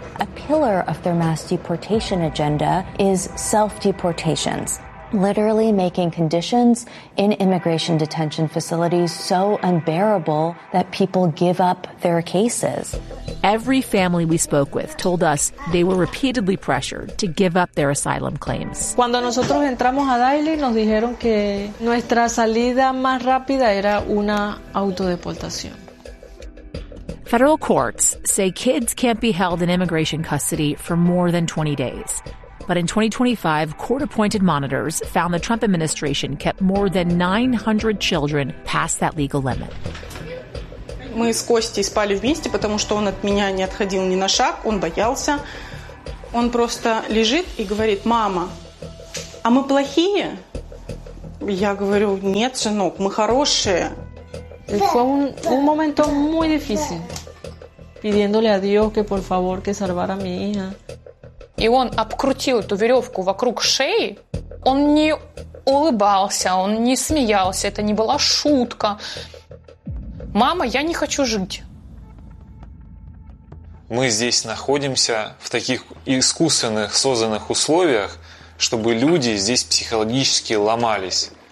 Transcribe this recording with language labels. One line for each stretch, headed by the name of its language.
English: A pillar of their mass deportation agenda is self-deportations, literally making conditions in immigration detention facilities so unbearable that people give up their cases. Every family we spoke with told us they were repeatedly pressured to give up their asylum claims.
Spanish: Cuando nosotros entramos a Dilley, nos dijeron que nuestra salida más rápida era una autodeportación.
English: Federal courts say kids can't be held in immigration custody for more than 20 days. But in 2025, court-appointed monitors found the Trump administration kept more than 900 children past that legal limit.
Russian: Мы с Костей спали вместе, потому что он от меня не отходил ни на шаг, он боялся. Он просто лежит и говорит: «Мама, а мы плохие?» Я говорю: «Нет, сынок, мы хорошие».
Spanish: Fue un momento muy difícil, pidiéndole a Dios que por favor que salvara a mi hija.
Russian: И он обкрутил эту веревку вокруг шеи. Он не улыбался, он не смеялся. Это не была шутка. Мама, я не хочу жить. Мы здесь находимся в таких искусственных, созданных условиях, чтобы люди здесь психологически ломались.